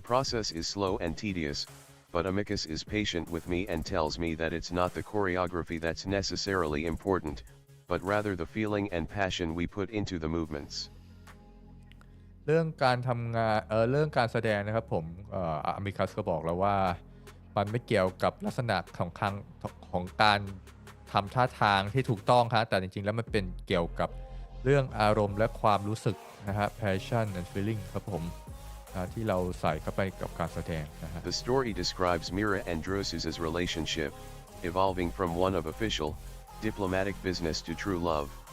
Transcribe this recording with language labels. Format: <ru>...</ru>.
<en>The process is slow and tedious, but Amicus is patient with me and tells me that it's not the choreography that's necessarily important, but rather the feeling and passion we put into the movements.</en> <th>เรื่องการทำงานเรื่องการแสดงนะครับผมอามิคัสก็บอกแล้วว่ามันไม่เกี่ยวกับลักษณะของการทำท่าทางที่ถูกต้องครับแต่จริงๆแล้วมันเป็นเกี่ยวกับเรื่องอารมณ์และความรู้สึกนะฮะ</th> <en>passion and feeling</en> <th>ครับผมที่เราใส่เข้าไปกับการแสดงนะฮะ</th> <en>The story describes Mira and Drosus's relationship, evolving from one of official, diplomatic business to true love.</en>